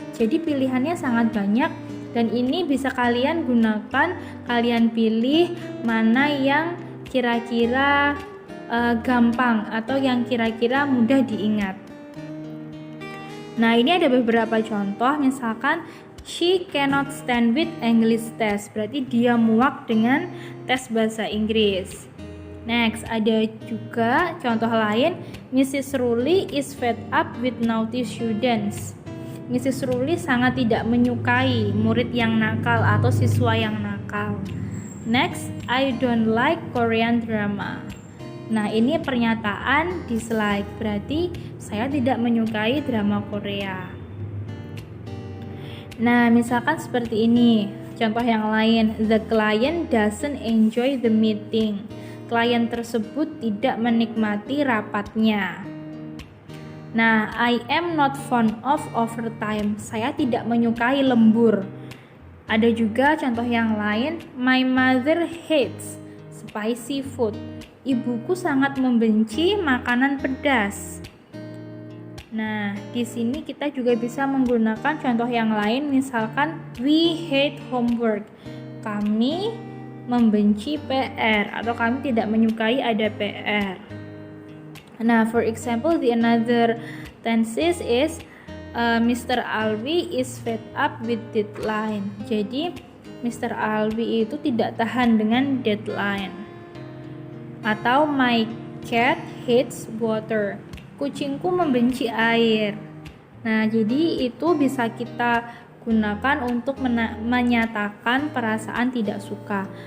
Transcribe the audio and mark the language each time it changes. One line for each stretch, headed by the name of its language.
Indonesian: Jadi pilihannya sangat banyak dan ini bisa kalian gunakan, kalian pilih mana yang kira-kira gampang atau yang kira-kira mudah diingat. Nah, ini ada beberapa contoh, misalkan
English: she cannot stand with English test,
Indonesian: berarti dia muak dengan tes bahasa Inggris. Next, ada juga contoh lain, Mrs.
English: Ruli is fed up with naughty students. Mrs.
Indonesian: Ruli sangat tidak menyukai murid yang nakal atau siswa yang nakal.
English: Next, I don't like Korean drama.
Indonesian: Nah, ini pernyataan dislike, berarti saya tidak menyukai drama Korea. Nah, misalkan seperti ini, contoh yang lain,
English: the client doesn't enjoy the meeting.
Indonesian: Klien tersebut tidak menikmati rapatnya.
English: Nah, I am not fond of overtime.
Indonesian: Saya tidak menyukai lembur. Ada juga contoh yang lain,
English: my mother hates spicy food.
Indonesian: Ibuku sangat membenci makanan pedas. Nah, di sini kita juga bisa menggunakan contoh yang lain, misalkan
English: we hate homework.
Indonesian: Kami membenci PR atau kami tidak menyukai ada PR.
English: Nah, for example, the another tenses is Mr. Alwi is fed up with deadline.
Indonesian: Jadi, Mr. Alwi itu tidak tahan dengan deadline. Atau
English: my cat hates water.
Indonesian: Kucingku membenci air. Nah, jadi itu bisa kita gunakan untuk menyatakan perasaan tidak suka.